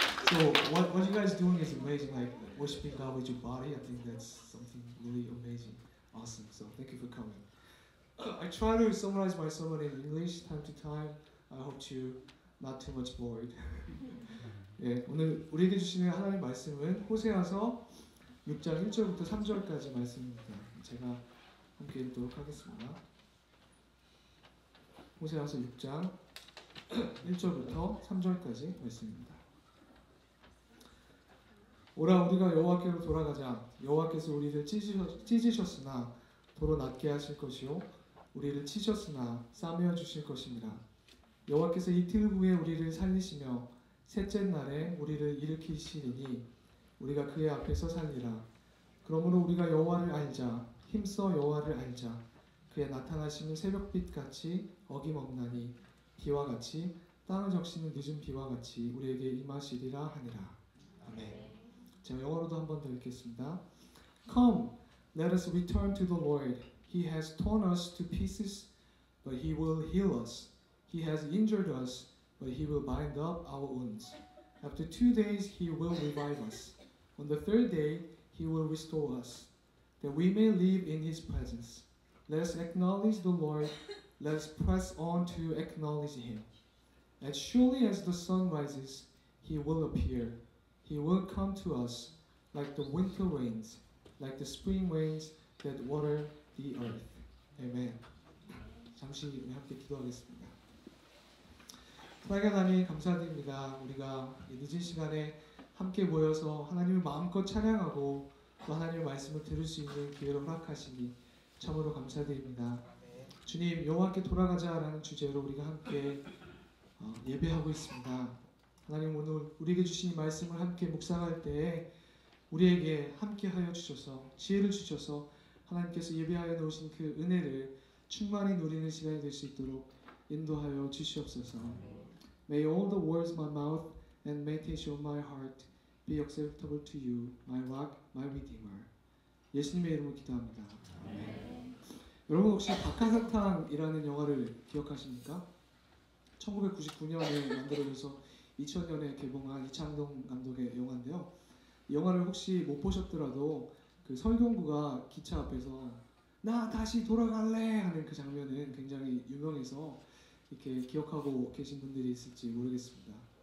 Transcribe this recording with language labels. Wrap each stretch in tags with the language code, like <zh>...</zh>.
<en>So what you guys doing is amazing, like worshiping God with your body. I think that's something really amazing, awesome. So thank you for coming. I try to summarize my sermon in English time to time. I hope you not too much bored.</en> <ko>예, 오늘 우리에게 주시는 하나님 말씀은 호세아서 6장 1절부터 3절까지 말씀입니다. 제가 함께 읽도록 하겠습니다. 호세아서 6장 1절부터 3절까지 말씀입니다. 오라 우리가 여호와께로 돌아가자. 여호와께서 우리를 찢으셨으나 도로 낫게 하실 것이요 우리를 치셨으나 싸매어 주실 것입니다. 여호와께서 이틀 후에 우리를 살리시며 셋째 날에 우리를 일으키시리니 우리가 그의 앞에서 살리라. 그러므로 우리가 여호와를 알자. 힘써 여호와를 알자. 그의 나타나심은 새벽빛같이 어김없나니 비와 같이 땅을 적시는 늦은 비와 같이 우리에게 임하시리라 하니라. 아멘. 제가 영어로도 한 번 더 읽겠습니다.</ko> <en>Come, let us return to the Lord. He has torn us to pieces, but He will heal us. He has injured us, but He will bind up our wounds. After 2 days He will revive us. On the third day He will restore us, that we may live in His presence. Let us acknowledge the Lord. Let us press on to acknowledge Him. As surely as the sun rises, He will appear. He will come to us like the winter rains, like the spring rains that water the earth. Amen.</en> <ko>잠시 함께 기도하겠습니다. 사랑의 하나님 감사드립니다. 우리가 늦은 시간에 함께 모여서 하나님을 마음껏 찬양하고 또 하나님의 말씀을 들을 수 있는 기회를 허락하시니 참으로 감사드립니다. 주님, 여호와께 돌아가자라는 주제로 우리가 함께 예배하고 있습니다. 하나님, 오늘 우리에게 주신 이 말씀을 함께 묵상할 때에 우리에게 함께하여 주셔서 지혜를 주셔서 하나님께서 예배하여 놓으신 그 은혜를 충만히 누리는 시간이 될 수 있도록 인도하여 주시옵소서.</ko> <en>May all the words of my mouth and meditation of my heart be acceptable to you, my rock, my redeemer.</en> <ko>예수님의 이름으로 기도합니다. 아멘. 여러분 혹시 박하사탕이라는 영화를 기억하십니까? 1999년에 만들어져서 2000년에 개봉한 이창동 감독의 영화인데요. 이 영화를 혹시 못 보셨더라도 그 설경구가 기차 앞에서 나 다시 돌아갈래 하는 그 장면은 굉장히 유명해서 이렇게 기억하고 계신 분들이 있을지 모르겠습니다.</ko>